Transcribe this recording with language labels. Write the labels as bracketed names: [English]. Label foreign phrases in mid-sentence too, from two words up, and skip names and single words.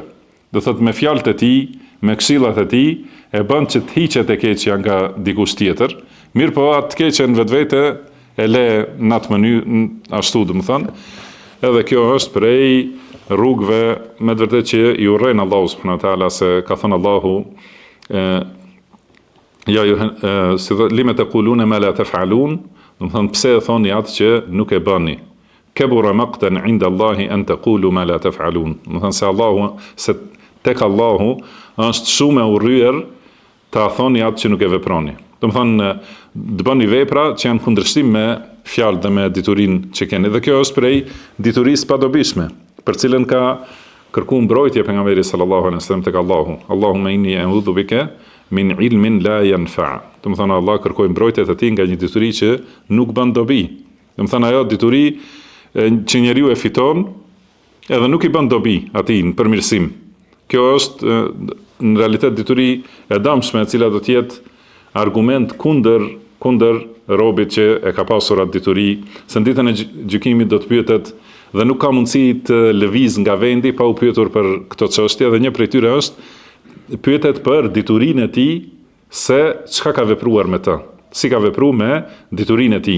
[Albanian] Do thotë me fjalët e tij, me këshillat e tij, e bën që të hiqet e keqja nga dikush tjetër, mirë po atë keqen vetvete e le në atë mënyrë ashtu, do të thënë. Edhe kjo është prej rrugëve me të vërtetë që i urren Allahu [Arabic] سبحانه وتعالى, [Albanian] se ka thënë Allahu [Arabic] لم تقولون ما لا تفعلون, [Albanian] do të thënë pse e thoni atë që nuk e bëni. [Arabic] كبر مقتا عند الله أن تقولوا ما لا تفعلون. [Albanian] Do të thënë se tek Allahu është shumë e urryer ta thoni atë që nuk e veproni. Do të thënë të bëni vepra që janë kundërshtim me fjalë dhe me diturinë që keni. Dhe kjo është prej diturisë padobishme, për cilën ka kërkuar mbrojtje pejgamberi [Arabic] صلى الله عليه وسلم [Albanian] tek Allahu. [Arabic] اللهم إني أعوذ بك من علم لا ينفع'. [Albanian] Do të thënë Allah kërkoi mbrojtje te ti nga një dituri që nuk bën dobi. Do të thënë ajo dituri që njeriu e fiton, edhe nuk i bën dobi atij në përmirësim. Kjo është në realitet dituri e dëmshme, e cila do të jetë argument kundër robit që e ka pasur atë dituri, se në ditën e gjykimit do të pyetet dhe nuk ka mundësi të lëviz nga vendi pa u pyetur për këto çështje, dhe një prej tyre është pyetet për diturinë e tij, se çka ka vepruar me të, si ka vepruar me diturinë e tij.